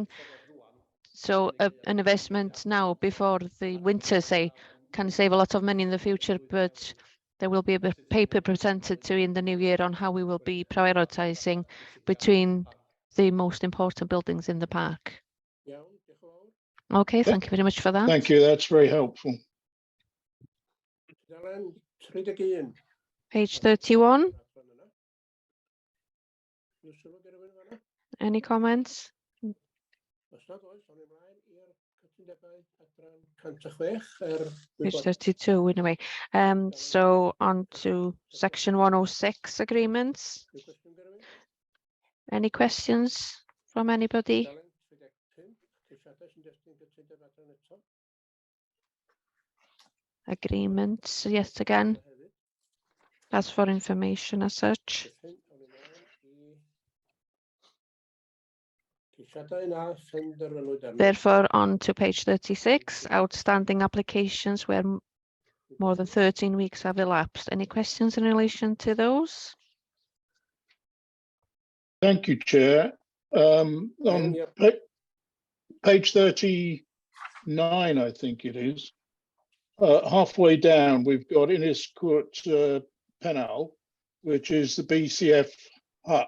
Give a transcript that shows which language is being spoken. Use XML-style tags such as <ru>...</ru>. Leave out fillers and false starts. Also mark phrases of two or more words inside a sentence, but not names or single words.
<en>So an investment now before the winter, say, can save a lot of money in the future, but there will be a paper presented to you in the new year on how we will be prioritizing between the most important buildings in the park. Okay, thank you very much for that. Thank you, that's very helpful.</en> <cy>Dalen 31.</cy> <en>Page 31.</en> <cy>I'w sylw gyda rywun fan'na?</cy> <en>Any comments?</en> <cy>Os nad oes, awn ni ymlaen i'r cytundebau adran 106</cy> <en>Page 32 in a way. So on to section 106 agreements.</en> <cy>Ryw cwestiwn gyda rywun?</cy> <en>Any questions from anybody?</en> <cy>Dalen 35, ceisiadau sy'n destyn cytundeb adran eto.</cy> <en>Agreements, yet again,</en> <cy>Hefyd.</cy> <en>that's for information as such.</en> <cy>Felly, awn ni ymlaen i ceisiadau na phenderfynwyd arni.</cy> <en>Therefore, on to page 36, outstanding applications where more than 13 weeks have elapsed. Any questions in relation to those? Thank you, Chair. On Yep. page 39, I think it is, halfway down, we've got Inniscourt Penal, which is the BCF hut.</en>